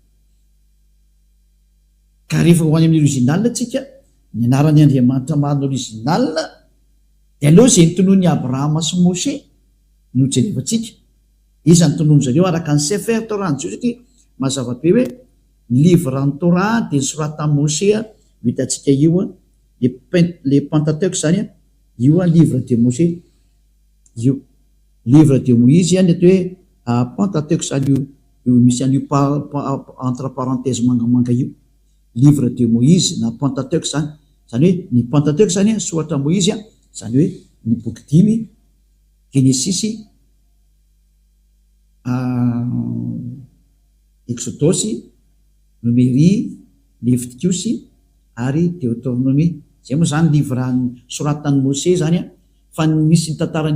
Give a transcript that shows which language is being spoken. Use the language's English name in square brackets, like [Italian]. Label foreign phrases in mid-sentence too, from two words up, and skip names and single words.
[Malagasy] ka rehefa ho any amin'ny original tsika ny anarany Andriamanitra marina original dia aloha zay nytonoany Abrahama sy Moshe no jerevantsika iza ny tonono zareo araka ny Sefer Torah ny jiosy satria mazava be hoe livre ny Torah dia ny sorata Moshe hitantsika io le Pentateuch zany io [French] livre de Moshe [Malagasy] io [French] livre de Moïse [Malagasy] ny atao hoe Pentateuch zany io misy an'io [French] entre parenthèse [Malagasy] mangamanga io [French] livre de Moïse [Malagasy] na Pentateuch zany zany hoe ny Pentateuch zany soratra Moïse zany hoe ny boky 5 Genesis Exodus Numérie Leviticus ary Deutéronomie zay moa zany livre soratany Moshe zany fa misy ny tantarany